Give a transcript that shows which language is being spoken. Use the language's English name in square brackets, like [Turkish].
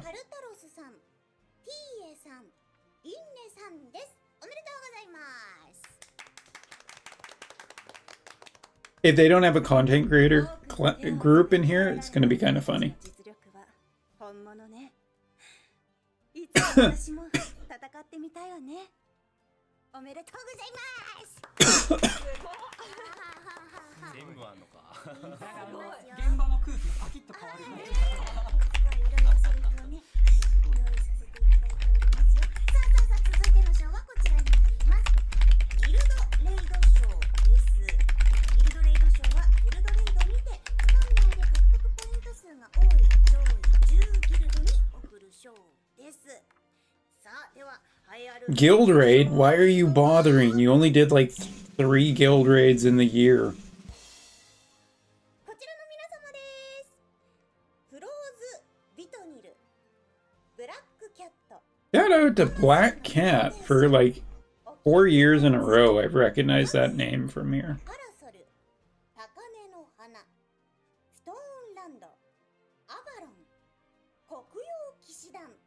[Japanese] タルタロスさん、ティーエさん、インネさんです。おめでとうございます。 [English] If they don't have a content creator group in here, it's going to be kind of funny. [Japanese] 実力は本物ね。いつも私も戦ってみたいわね。おめでとうございます。全部あんのか。現場の空気がパキッと変わる。すごいいろんなセリフをね、用意させていただいておりますよ。さあ続いての賞はこちらになります。ギルドレイド賞です。ギルドレイド賞はギルドレイドにて期間内で獲得ポイント数が多い上位10ギルドに贈る賞です。さあでは栄えある [English] Guild raid? Why are you bothering? You only did like 3 guild raids in the year. [Japanese] こちらの皆様です。フローズ・ビトニル、ブラックキャット、 [English] Shout out to Black Cat for like 4 years in a row. I've recognized that name from here. [Japanese] パラソル、高根の花、ストーンランド、アバロン、黒曜騎士団。